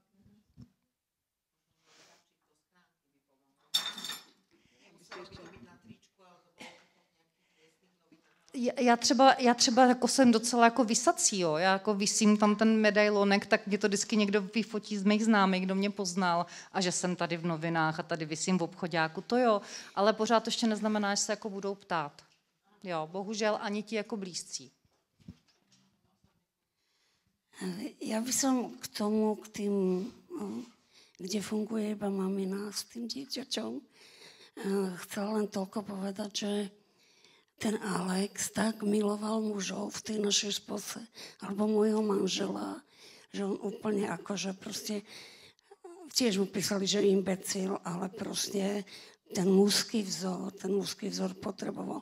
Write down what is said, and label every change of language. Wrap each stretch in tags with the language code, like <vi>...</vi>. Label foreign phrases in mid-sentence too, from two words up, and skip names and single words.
<cs>Já třeba jako jsem docela jako vysací, jo. Já jako visím tam ten medailonek, tak mě to vždycky někdo vyfotí z mých známých, kdo mě poznal a že jsem tady v novinách a tady visím v obchoďáku, to jo. Ale pořád to ještě neznamená, že se jako budou ptát. Jo, bohužel ani ti jako blízcí.</cs> <sk>Ja by som k tomu, k tým, kde funguje iba mamina s tým dieťaťom, chcela len toľko povedať, že ten Alex tak miloval mužov v tej našej spose, alebo môjho manžela, že on úplne akože proste, tiež mu písali, že imbecil, ale proste ten mužský vzor potreboval.</sk>